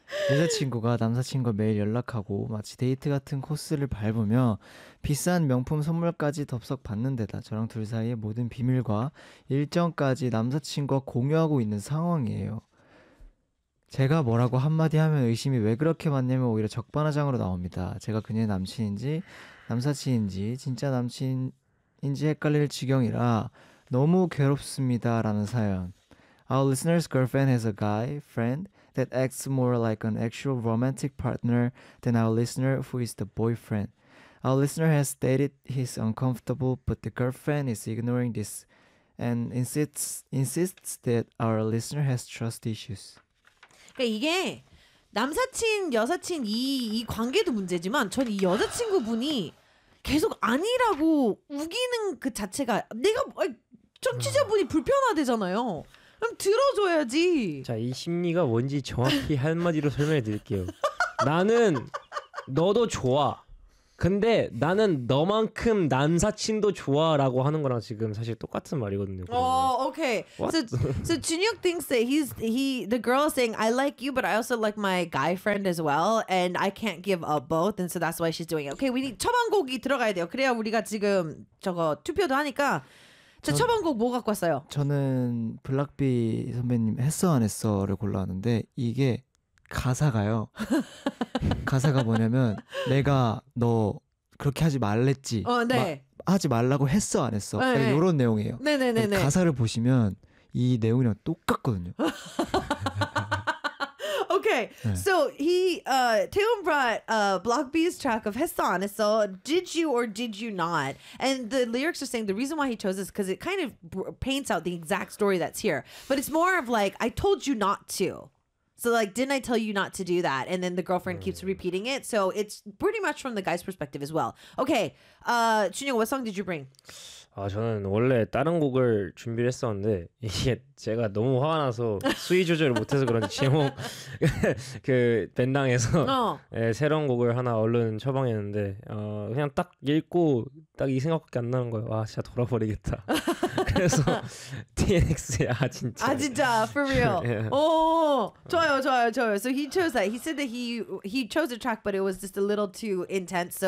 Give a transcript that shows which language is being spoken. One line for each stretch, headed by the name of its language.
Korean: 여자친구가 남자친구 매일 연락하고 마치 데이트 같은 코스를 밟으며 비싼 명품 선물까지 덥석 받는 데다 저랑 둘 사이의 모든 비밀과 일정까지 남자친구와 공유하고 있는 상황이에요. 제가 뭐라고 한마디 하면 의심이 왜 그렇게 많냐면 오히려 적반하장으로 나옵니다. 제가 그녀의 남친인지 남사친인지 진짜 남친인지 헷갈릴 지경이라 너무 괴롭습니다 라는 사연.
English: Our listener's girlfriend has a guy friend that acts more like an actual romantic partner than our listener who is the boyfriend. Our listener has stated he's uncomfortable, but the girlfriend is ignoring this and insists that our listener has trust issues.
Korean: 그러니까 이게 남사친, 여사친 이 관계도 문제지만 전 이 여자친구분이 계속 아니라고 우기는 그 자체가 내가 청취자분이 불편하대잖아요. 그럼 들어줘야지. 자, 이 심리가 뭔지 정확히 한마디로 설명해 드릴게요. 나는 너도 좋아. 근데 나는 너만큼 남사친도 좋아라고 하는 거랑 지금 사실 똑같은 말이거든요. 오케이.
English: So Junhyuk thinks that the girl is saying I like you but I also like my guy friend as well and I can't give up both and so that's why she's doing it. Okay, we need
Korean: 처방곡이 들어가야 돼요. 그래야 우리가 지금 저거 투표도 하니까. 자, 처방곡 뭐 갖고 왔어요? 저는 블락비 선배님 했어 안 했어를 골라왔는데 이게 가사가요. 가사가 뭐냐면 내가 너 그렇게 하지 말랬지. 네. 하지 말라고 했어 안 했어. 네, 네. 이런 내용이에요. 네. 가사를 보시면 이 내용이랑 똑같거든요.
English: Okay. 네. So Taeyeon brought Block B's track of 했어 안 했어. Did you or did you not? And the lyrics are saying the reason why he chose this because it kind of paints out the exact story that's here. But it's more of like I told you not to. So like, didn't I tell you not to do that? And then the girlfriend keeps repeating it. So it's pretty much from the guy's perspective as well. Okay, Junyoung, what song did you bring?
Korean: 아 저는 원래 다른 곡을 준비를 했었는데 이게 제가 너무 화가 나서 수위 조절을 못해서 그런지 제목 그 밴당에서 네, 새로운 곡을 하나 얼른 처방했는데 그냥 딱 읽고 딱 이 생각밖에 안 나는 거예요. 와 진짜 돌아버리겠다. 그래서 TNX의 아 진짜 아 진짜
English: for real.
Korean: 오 좋아요 좋아요 좋아요.
English: So he chose that. He said that he chose a track but it was just a little too intense.